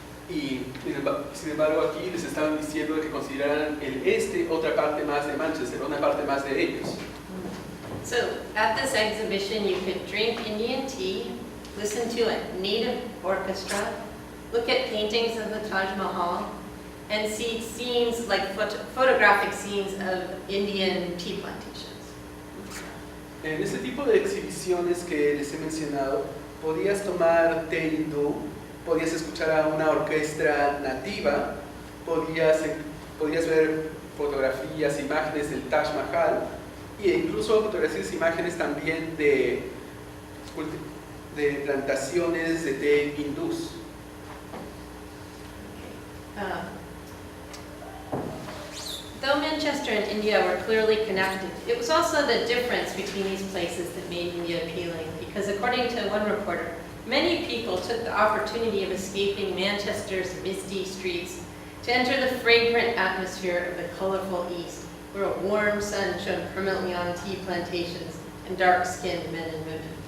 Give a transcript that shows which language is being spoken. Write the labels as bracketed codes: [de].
[es] Y sin embargo aquí les estaban diciendo que consideraran el este otra parte más de Manchester, una parte más de ellos. [en] So at this exhibition you could drink Indian tea, listen to a native orchestra, look at paintings of the Taj Mahal, and see scenes like photographic scenes of Indian tea plantations. [es] En este tipo de exhibiciones que les he mencionado, podías tomar té hindú, podías escuchar a una orquesta nativa, podías ver fotografías, imágenes del Taj Mahal e incluso fotografías e imágenes también de plantaciones de té hindús. [en] Though Manchester and India were clearly connected, it was also the difference between these places that made India appealing, because according to one reporter, many people took the opportunity of escaping Manchester's misty streets to enter the fragrant atmosphere of the colorful East, where a warm sun shone permanently on tea plantations and dark-skinned men and women.